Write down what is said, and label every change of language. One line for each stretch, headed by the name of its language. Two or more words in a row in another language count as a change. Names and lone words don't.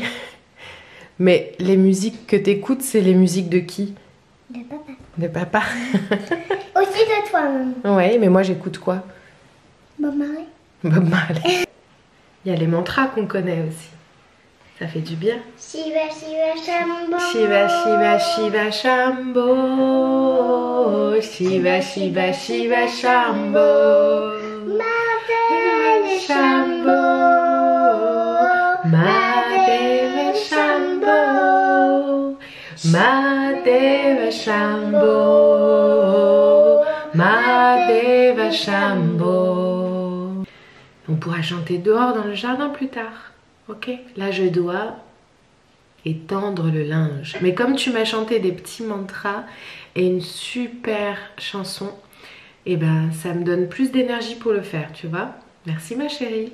French: Mais les musiques que t'écoutes, c'est les musiques de qui? De papa. De papa. Aussi de toi, maman. Ouais, mais moi j'écoute quoi? Bob Marley. Bob Marley. Il y a les mantras qu'on connaît aussi. Ça fait du bien.
Sanskrit: Shiva Shiva Shambho. Shiva Shiva Shiva Shambho. Shiva Shiva Shiva Shambho. Madeva Shambho. Madeva Shambho. Madeva Shambho. Madeva Shambho.
French: On pourra chanter dehors dans le jardin plus tard. Ok, là je dois étendre le linge. Mais comme tu m'as chanté des petits mantras et une super chanson, et ça me donne plus d'énergie pour le faire, tu vois. Merci ma chérie.